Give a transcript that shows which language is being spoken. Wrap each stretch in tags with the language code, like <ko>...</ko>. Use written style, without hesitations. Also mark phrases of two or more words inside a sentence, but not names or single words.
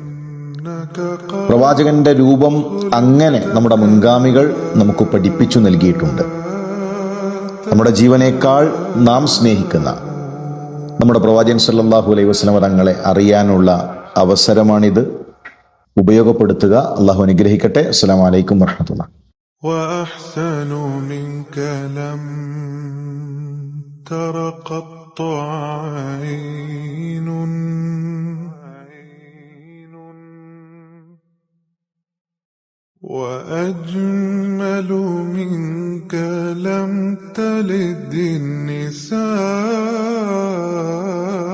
<ml>പ്രവാചകന്റെ രൂപം അങ്ങനെ നമ്മുടെ മുൻഗാമികൾ നമുക്ക് പഠിപ്പിച്ചു നൽകിയിട്ടുണ്ട്. നമ്മുടെ ജീവനേക്കാൾ നാം സ്നേഹിക്കുന്ന നമ്മുടെ പ്രവാചകൻ</ml> <ar>صلى الله عليه وسلم</ar> <ml>തങ്ങളെ അറിയാനുള്ള അവസരമാണിത്. ഉപയോഗപ്പെടുത്തുക. അള്ളാഹു അനുഗ്രഹിക്കട്ടെ.</ml> <ar>السلام عليكم ورحمة الله. وأحسن منك لم تر قط عين وأجمل منك لم تلد النساء</ar>